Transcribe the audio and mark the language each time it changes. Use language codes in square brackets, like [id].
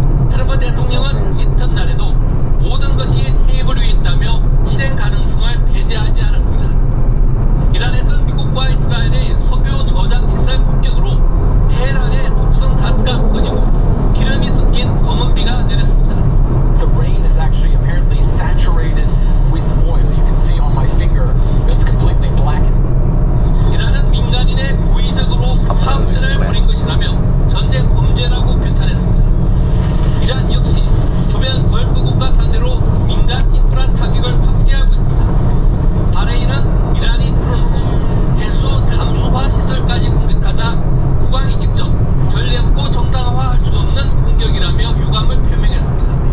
[ko] 트럼프 대통령은 이튿날에도 모든 것이 테이블 위에 있다며 실행 가능성을 배제하지 않았습니다. 이란에선 미국과 이스라엘의 석유 저장 시설 폭격으로 테헤란에 독성 가스가 퍼지고 기름이 섞인 검은 비가 내렸습니다. [en] The rain is actually apparently saturated with oil. You can see on my finger it's completely blackened. [ko] 이란은 민간인의 고의적으로 화학전을 벌인 것이라며 전쟁 범죄라고 규탄했습니다. 이란 역시 주변 걸프 국가 상대로 민간 인프라 타격을 확대하고 있습니다. 바레인은 이란이 드론으로 해수 담수화 시설까지 공격하자 국왕이 직접 전례 없고 정당화할 수 없는 공격이라며 유감을 표명했습니다.